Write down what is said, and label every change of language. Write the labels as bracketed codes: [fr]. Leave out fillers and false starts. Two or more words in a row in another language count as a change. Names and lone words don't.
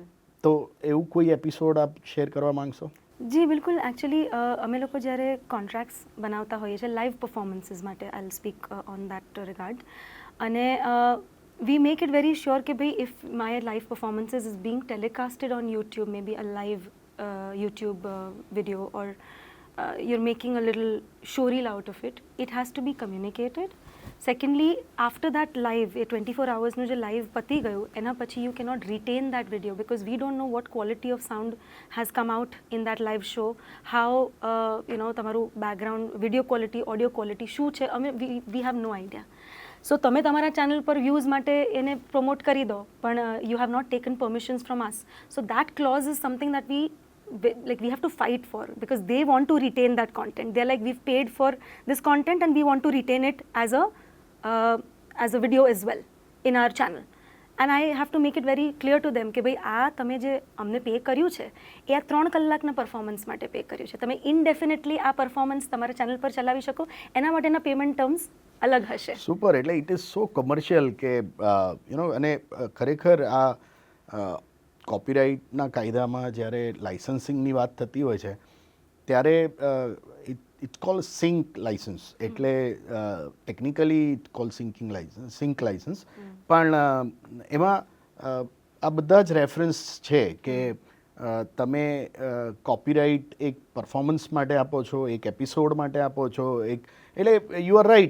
[gu] તો એવું કોઈ એપિસોડ આપ શેર કરવા માંગશો? જી બિલકુલ. એકચ્યુઅલી અમે લોકો જ્યારે કોન્ટ્રાક્ટ્સ બનાવતા હોઈએ છીએ [en] live performances માટે, I will speak on that regard, અને we make it very sure [gu] કે ભાઈ [en] if my live performances is being telecasted on YouTube, may be a live YouTube video, or you're making a little showreel out of it, it has to be communicated. Secondly, after that live, [gu] એ 24 hours નું જે live પતી ગયું એના પછી [en] you cannot retain that video because we don't know what quality of sound has come out in that live show, how તમારું background video quality, audio quality [gu] શું છે, [en] we have no idea. [gu] સો તમે તમારા ચેનલ પર વ્યૂઝ માટે એને પ્રમોટ કરી દો, પણ [en] you have not taken permissions from us. so that clause is something that we have to fight for because they want to retain that content. They're like, we've paid for this content and we want to retain it as a video as well in our channel. And I have to make it very clear to them [gu] કે ભાઈ આ તમે જે અમને પે કર્યું છે એ આ 3 કલાકના પરફોર્મન્સ માટે પે કર્યું છે. તમે ઇનડેફિનેટલી આ પરફોર્મન્સ તમારા ચેનલ પર ચલાવી શકો, એના માટેના [en] payment terms [gu] અલગ હશે. સુપર. એટલે [en] it is so commercial [gu] કે અને ખરેખર આ કોપીરાઇટના કાયદામાં જ્યારે લાઇસન્સિંગની વાત થતી હોય છે ત્યારે [en] it's call sync license, [gu] એટલે [en] technically it call sync license, [gu] પણ એમાં આ બધા જ રેફરન્સ છે કે તમે કોપીરાઇટ એક પરફોર્મન્સ માટે આપો છો, એક એપિસોડ માટે આપો છો, એટલે [en] you are right.